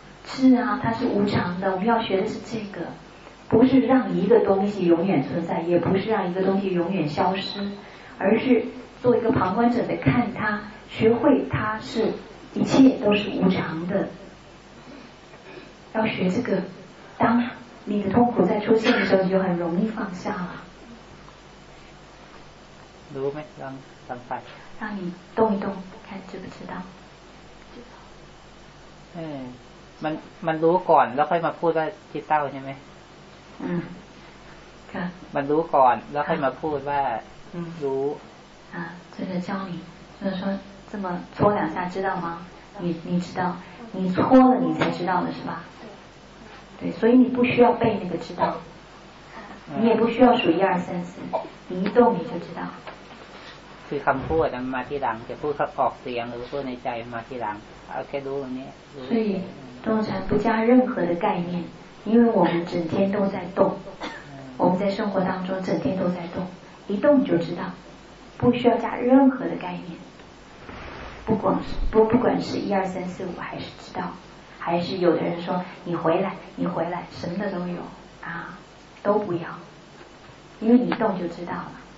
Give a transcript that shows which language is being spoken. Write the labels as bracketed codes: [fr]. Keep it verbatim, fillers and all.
[zh] 是啊，它是无常的。我们要学的是这个，不是让一个东西永远存在，也不是让一个东西永远消失，而是做一个旁观者的看它，学会它是一切都是无常的。要学这个，当你的痛苦在出现的时候，你就很容易放下了。 [th] รู้ไหมลองสัมผัส [zh] 让你动一动，看知不知道？知道。嗯。 [th] มันมันรู้ก่อนแล้วค่อยมาพูดว่าคิดเต้าใช่ไหม อืมค่ะ มันรู้ก่อนแล้วค่อยมาพูดว่ารู้ [zh] อ่า这个教你就是说这么搓两下知道吗？你你知道，你搓了你才知道的是吧？对，所以你不需要背那个知道，你也不需要数一二三四，你一动你就知道。 [th] คือคำพูดมาที่หลังจะพูดออกเสียงหรือพูดในใจมาที่หลังเอาแค่รู้ตรงนี้รู้ [zh] 所以动禅不加任何的概念，因为我们整天都在动，我们在生活当中整天都在动，一动就知道，不需要加任何的概念。不管是不不管是一二三四五，还是知道，还是有的人说你回来，你回来，什么的都有啊，都不要，因为你一动就知道了。